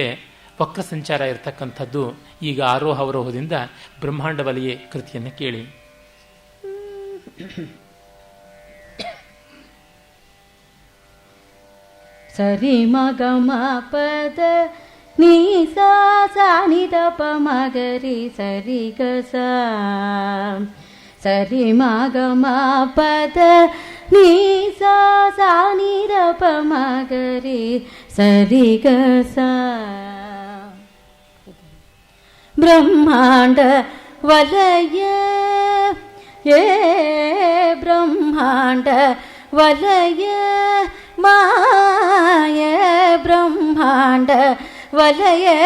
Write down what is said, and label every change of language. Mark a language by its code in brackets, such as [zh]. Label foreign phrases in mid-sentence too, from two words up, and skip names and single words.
[kn] ವಕ್ರ ಸಂಚಾರ ಇರತಕ್ಕಂಥದ್ದು. ಈಗ ಆರೋಹ ಅವರೋಹದಿಂದ ಬ್ರಹ್ಮಾಂಡ ವಲಯೆ ಕೃತಿಯನ್ನು ಕೇಳಿ. ಸರಿ ಮಗ ಮ ಪದ ನೀ ಸಾ ಸಾ ನಿ ದ ಪ ಮಗರಿ ಸರಿ ಗ ಸಾ ಸರಿ ಮಗ ಮ ಪದ ನೀ ಸಾ ಸಾ ನಿ ದ ಪ ಮಗರಿ ಸರಿ ಗ ಸಾ. [sa] ಬ್ರಹ್ಮಾಂಡ ವಲಯ ಏ ಬ್ರಹ್ಮಾಂಡ ವಲಯ ಮಾಯ ಬ್ರಹ್ಮಾಂಡ ವಲಯ